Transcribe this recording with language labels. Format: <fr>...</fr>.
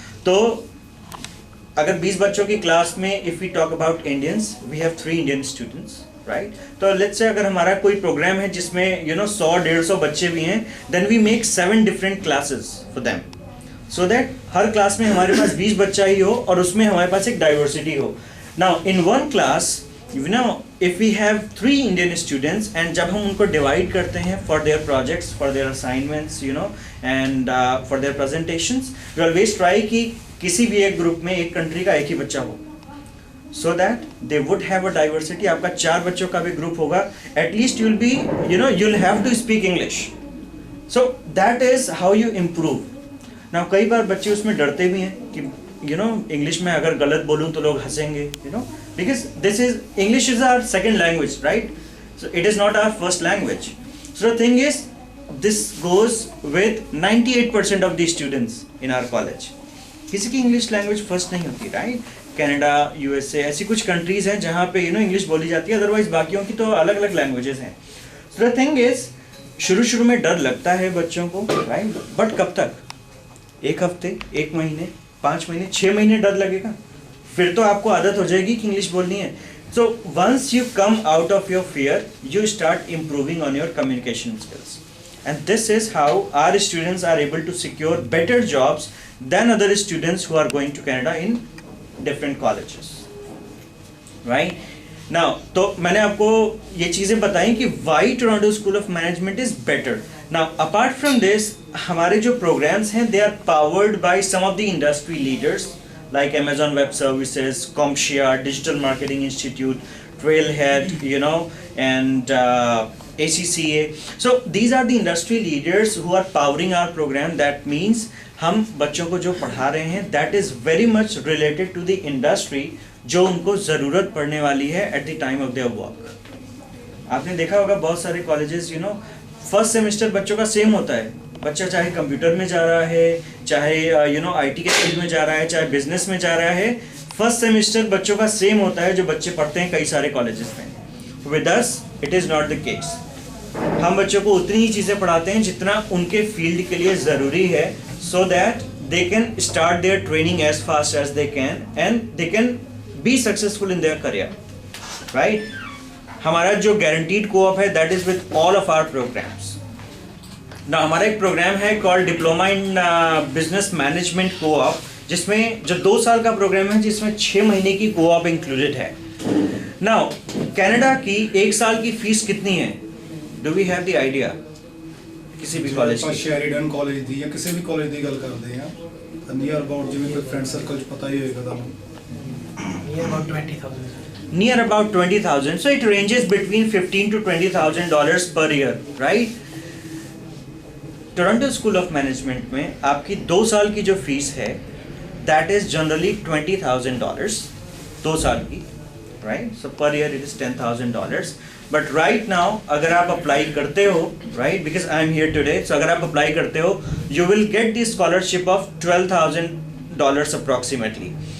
<hi>तो अगर 20 बच्चों की क्लास में</hi> <en>If we talk about Indians, we have 3 Indian students, right.</en> <hi>तो</hi> <en>let's say</en> <hi>अगर हमारा कोई प्रोग्राम है जिसमें 100-150 बच्चे भी हैं,</hi> <en>then we make 7 different classes for them, so that</en> <hi>हर class में हमारे पास 20 बच्चा ही हो और उसमें हमारे पास एक डाइवर्सिटी हो।</hi> <en>now in one class if we have 3 Indian students, and</en> <hi>जब हम उनको डिवाइड करते हैं</hi> <en>for their projects, for their assignments, and for their presentations, we always try</en> <hi>कि किसी भी एक ग्रुप में एक कंट्री का एक ही बच्चा हो,</hi> <en>so that they would have a diversity।</en> <hi>आपका 4 बच्चों का भी ग्रुप होगा,</hi> <en>at least you'll be you'll have to speak English, so that is how you improve।</en> <hi>Now कई बार बच्चे उसमें डरते भी हैं कि इंग्लिश में अगर गलत बोलूं तो लोग हंसेंगे,</hi> <en>because this is English is our second language, right? So it is not our first language. So the thing is, this goes with 98% of the students in our college।</en> <hi>किसी की इंग्लिश लैंग्वेज फर्स्ट नहीं होती, right. Canada, USA ऐसी कुछ countries हैं जहाँ पे English बोली जाती है, अदरवाइज बाकियों की तो अलग अलग लैंग्वेजेस हैं।</hi> <en>so the thing is,</en> <hi>शुरू में डर लगता है बच्चों को, राइट, बट कब तक? 1 हफ्ते, 1 महीने, 5 महीने, 6 महीने डर लगेगा, फिर तो आपको आदत हो जाएगी कि इंग्लिश बोलनी है।</hi> <en>So once you come out of your fear, you start improving on your communication skills, and this is how our students are able to secure better jobs than other students who are going to Canada in different colleges, right.</en> <hi>Now तो मैंने आपको ये चीज़ें बताई कि</hi> <en>Why Toronto School of Management is better. Now apart from this,</en> <hi>हमारे जो programmes हैं</hi> <en>They are powered by some of the industry leaders like Amazon Web Services, CompTIA, Digital Marketing Institute, Trailhead, and ACCA. So these are the industry leaders who are powering our program. That means</en> <hi>हम बच्चों को जो पढ़ा रहे हैं</hi> <en>that is very much related to the industry</en> <hi>जो उनको ज़रूरत पड़ने वाली है</hi> <en>at the time of their work।</en> <hi>आपने देखा होगा बहुत सारे कॉलेजेस फर्स्ट सेमेस्टर बच्चों का सेम होता है, बच्चा चाहे कंप्यूटर में जा रहा है, चाहे आईटी के फील्ड में जा रहा है, चाहे बिजनेस में जा रहा है, फर्स्ट सेमेस्टर बच्चों का सेम होता है जो बच्चे पढ़ते हैं कई सारे कॉलेजेस में।</hi> <en>With us it is not the case.</en> <hi>हम बच्चों को उतनी ही चीज़ें पढ़ाते हैं जितना उनके फील्ड के लिए ज़रूरी है,</hi> <en>So that they can start their training as fast as they can and they can be successful in their career, right.</en> <hi>हमारा जो गारंटीड कोऑप है</hi> <en>That is with all of our programs.</en> <hi>ना हमारा एक प्रोग्राम है called diploma in business management co-op, जिसमें जो 2 साल का प्रोग्राम है जिसमें 6 महीने की कोऑप इंक्लूडेड है। नाउ कनाडा की 1 साल की फीस कितनी है?</hi> <en>Do we have the idea?</en> <hi>किसी भी कॉलेज की,</hi> <pa>शेरिडन कॉलेज दी या किसी भी कॉलेज ਦੀ ਗੱਲ ਕਰਦੇ ਆ, ਨੀਅਰ ਅਬਾਊਟ ਜਿਵੇਂ ਕੋਈ ਫਰੈਂਡ ਸਰਕਲ ਚ ਪਤਾ ਹੀ ਹੋਏਗਾ ਤੁਹਾਨੂੰ,</pa> <en>near about 20,000. So it ranges between $15,000 to $20,000 per year, right?</en> <hi>Toronto school of management में आपकी 2 साल की जो फीस है</hi> <en>that is generally</en> <hi>$20,000, 2 साल की, right.</hi> <en>So per year it is $10,000। But right now</en> <hi>अगर आप अप्लाई करते हो,</hi> <en>right, because I am here today,</en> <hi>सो अगर आप अप्लाई करते हो</hi> <en>You will get the scholarship of $12,000 approximately.</en>